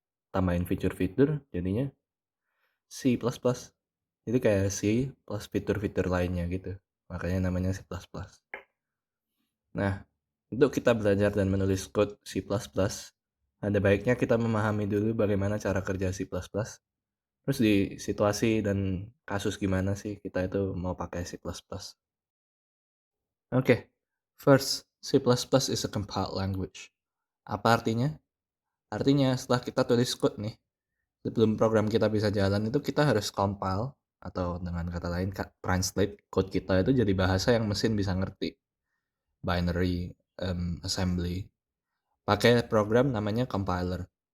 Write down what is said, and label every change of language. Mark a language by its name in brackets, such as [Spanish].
[Indonesian] Tambahin fitur-fitur, jadinya C++. Jadi kayak C plus fitur-fitur lainnya gitu. Makanya namanya C++. Nah, untuk kita belajar dan menulis code C++, ada baiknya kita memahami dulu bagaimana cara kerja C++. Terus di situasi dan kasus gimana sih kita itu mau pakai C++. [English] Oke, first, C++ is a compiled language. [Indonesian] Apa artinya? Artinya setelah kita tulis code nih, sebelum program kita bisa jalan itu kita harus compile, atau dengan kata lain translate code kita itu jadi bahasa yang mesin bisa ngerti. Binary assembly. Pakai program namanya compiler.